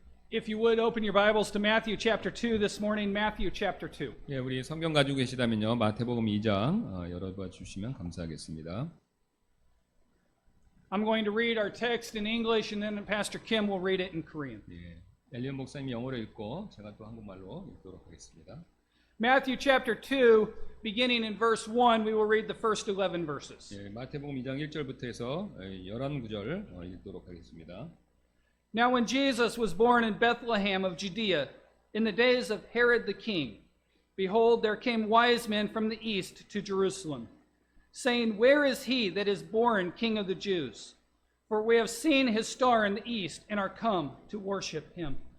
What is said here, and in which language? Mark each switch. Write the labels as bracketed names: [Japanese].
[English] If you would open your Bibles to Matthew chapter 2 this morning, Matthew chapter 2. [Korean] 예, 우리 성경 가지고 계시다면요, 마태복음 2장 열어봐 주시면 감사하겠습니다. [English] I'm going to read our text in English and then Pastor Kim will read it in Korean. [Korean] 예, 엘리언 목사님이 영어로 읽고 제가 또 한국말로 읽도록 하겠습니다. [English] Matthew chapter 2, beginning in verse 1, we will read the first 11 verses. [Korean] 예, 마태복음 2장 1절부터 해서 11구절 읽도록 하겠습니다. [English] Now when Jesus was born in Bethlehem of Judea, in the days of Herod the king, behold, there came wise men from the east to Jerusalem, saying, Where is he that is born King of the Jews? For we have seen his star in the east, and are come to worship him.